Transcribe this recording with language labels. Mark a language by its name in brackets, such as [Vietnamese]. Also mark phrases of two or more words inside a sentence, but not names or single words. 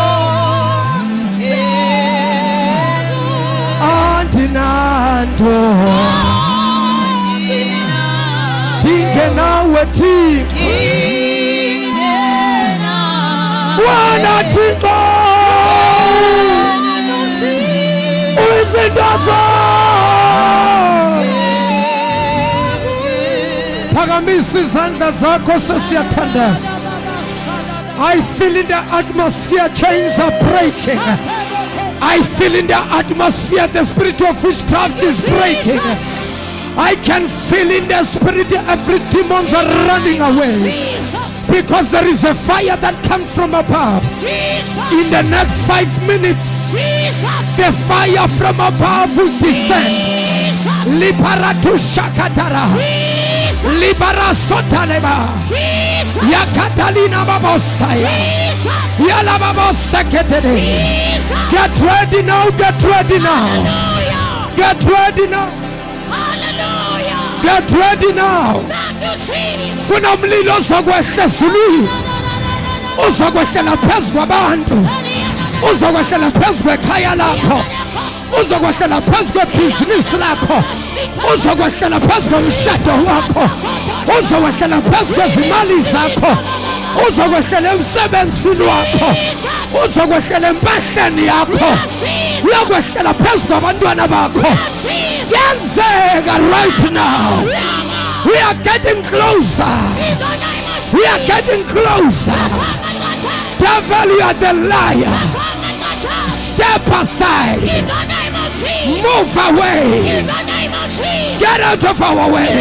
[Zulu] Antinanto Tingenawe Thixo Wena Thixo Uyizindoso Phakamisa izandla zakho sesiyathandaza. [English] I feel in the atmosphere chains are breaking. I feel in the atmosphere the spirit of witchcraft is breaking. I can feel in the spirit every demons are running away. Because there is a fire that comes from above. In the next 5 minutes, the fire from above will descend. Liparatu shakatara. Libara sotaleba. Yakatalina babosaya. Yala baboseketede. Get ready now, get ready now. Get ready now. Get ready now. [Zulu] Kuna mlilo uzokwehla ezulwini. Uzokwehlela phezu kwabantu. Uzokwehlela phezu kwekhaya lakho. Uzokwehlela phezu kwebhizinisi lakho. Uzokwehlela phezu komshado wakho. Uzokwehlela phezu kwezimali zakho. Uzokwehlela emsebenzini wakho. Uzokwehlela empahleni yakho. Uyokwehlela phezu kwabantwana bakho. [English] Yenzeka right now. We are getting closer. We are getting closer. Devil, you are the liar. Step aside. Move away. Get out of our way.